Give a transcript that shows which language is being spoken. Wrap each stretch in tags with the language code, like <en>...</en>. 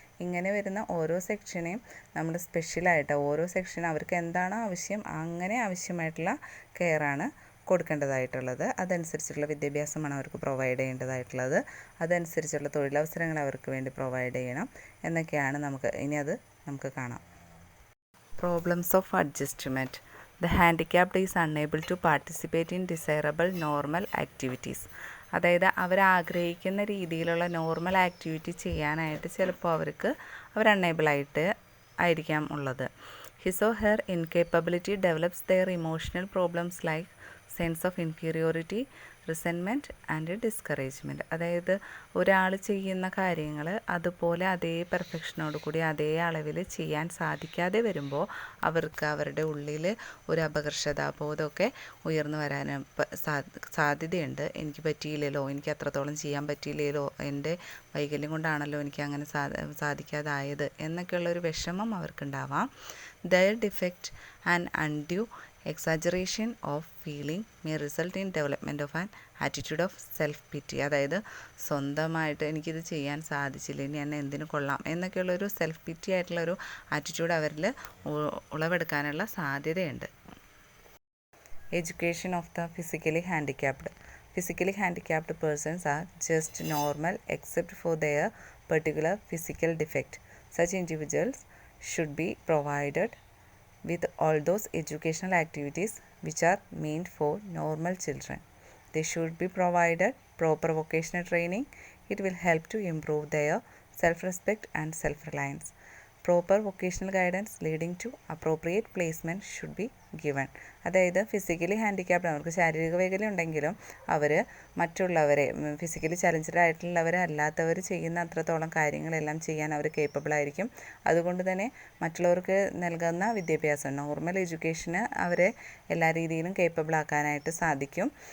<ml>ഇങ്ങനെ വരുന്ന ഓരോ സെക്ഷനെയും നമ്മൾ സ്പെഷ്യലായിട്ട് ഓരോ സെക്ഷൻ അവർക്ക് എന്താണോ ആവശ്യം അങ്ങനെ ആവശ്യമായിട്ടുള്ള കെയറാണ് കൊടുക്കേണ്ടതായിട്ടുള്ളത്. അതനുസരിച്ചുള്ള വിദ്യാഭ്യാസമാണ് അവർക്ക് പ്രൊവൈഡ് ചെയ്യേണ്ടതായിട്ടുള്ളത്. അതനുസരിച്ചുള്ള തൊഴിലവസരങ്ങൾ അവർക്ക് വേണ്ടി പ്രൊവൈഡ് ചെയ്യണം എന്നൊക്കെയാണ് നമുക്ക് കാണാം.</ml> <en>Problems of adjustment. The handicapped is unable to participate in desirable normal activities.</en> <ml>അതായത് അവരാഗ്രഹിക്കുന്ന രീതിയിലുള്ള നോർമൽ ആക്ടിവിറ്റി ചെയ്യാനായിട്ട് ചിലപ്പോൾ അവർ അൺഎബിൾ ആയിരിക്കാം ഉള്ളത്.</ml> <en>His or her incapability develops their emotional problems like sense of inferiority, resentment and discouragement.</en> <ml>അതായത് ഒരാൾ ചെയ്യുന്ന കാര്യങ്ങൾ അതുപോലെ അതേ പെർഫെക്ഷനോട് കൂടി അതേ അളവിൽ ചെയ്യാൻ സാധിക്കാതെ വരുമ്പോൾ അവർക്ക് അവരുടെ ഉള്ളിൽ ഒരു അപകർഷതാബോധമൊക്കെ ഉയർന്നു വരാൻ സാധ്യതയുണ്ട്. എനിക്ക് പറ്റിയില്ലല്ലോ, എനിക്ക് അത്രത്തോളം ചെയ്യാൻ പറ്റിയില്ലല്ലോ, എൻ്റെ വൈകല്യം കൊണ്ടാണല്ലോ എനിക്ക് അങ്ങനെ സാധിക്കാതായത് എന്നൊക്കെയുള്ളൊരു വിഷമം അവർക്കുണ്ടാവാം. There defect and undue</ml> <en>exaggeration of feeling may result in development of an attitude of self-pity.</en> <ml>അതായത് സ്വന്തമായിട്ട് എനിക്കിത് ചെയ്യാൻ സാധിച്ചില്ല, ഇനി എന്നെ എന്തിനു കൊള്ളാം എന്നൊക്കെയുള്ളൊരു സെൽഫ് പിറ്റി ആയിട്ടുള്ളൊരു ആറ്റിറ്റ്യൂഡ് അവരിൽ ഉളവെടുക്കാനുള്ള സാധ്യതയുണ്ട്.</ml> <en>Education of the physically handicapped. Physically handicapped persons are just normal except for their particular physical defect. Such individuals should be provided with all those educational activities which are meant for normal children. They should be provided proper vocational training. It will help to improve their self-respect and self-reliance. Proper vocational guidance leading to appropriate placement should be given.</en> <ml>അതായത് physically handicapped, അവർക്ക് ശാരീരിക വൈകല്യം ഉണ്ടെങ്കിലും അവർ മറ്റുള്ളവരെ physically challenged ആയിട്ടുള്ളവരെ അല്ലാത്തവർ ചെയ്യുന്ന അത്രത്തോളം കാര്യങ്ങളെല്ലാം ചെയ്യാൻ അവർ കേപ്പബിൾ ആയിരിക്കും. അതുകൊണ്ട് തന്നെ മറ്റുള്ളവർക്ക് നൽകുന്ന വിദ്യാഭ്യാസം നോർമൽ എഡ്യൂക്കേഷന് അവരെ എല്ലാ രീതിയിലും കേപ്പബിൾ ആക്കാനായിട്ട് സാധിക്കും.</ml>